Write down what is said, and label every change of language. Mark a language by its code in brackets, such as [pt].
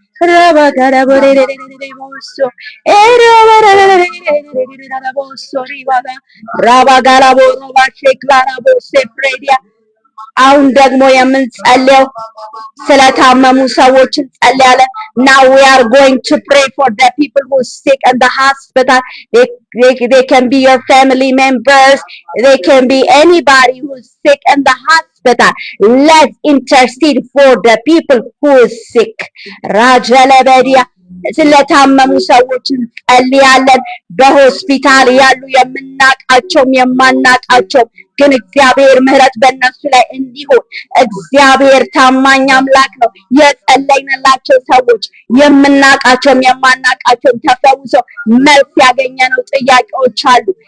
[en] ራባጋራቦሬሬሬሬቦሶ ኤራባራሬሬሬሬቦሶ ሪባጋ ራባጋራቦሮ ባሼ ክላራቦስ ፕሬዲያ [am] አሁን ደግሞ የምንጸልየው ስለታመሙ ሰዎች እንጸልያለን። [en] Now we are going to pray for the people who are sick in the hospital. They can be your family members. They can be anybody who is sick in the hospital. Let's intercede for the people who is sick. [am] Rajalabedia ስለታመሙ ሰዎች እንጸልያለን። በሆስፒታል ያሉ የምናቃቸውም የማናቃቸው ግን እግዚአብሔር ምህረት በእነሱ ላይ እንዲሆን እግዚአብሔር ታማኝ አምላክ ነው። የጸለይንላቸው ሰዎች የምናቃቸውም የማናቃቸውም ተፈውሰው መልስ ያገኘነው ጥያቄዎች አሉ።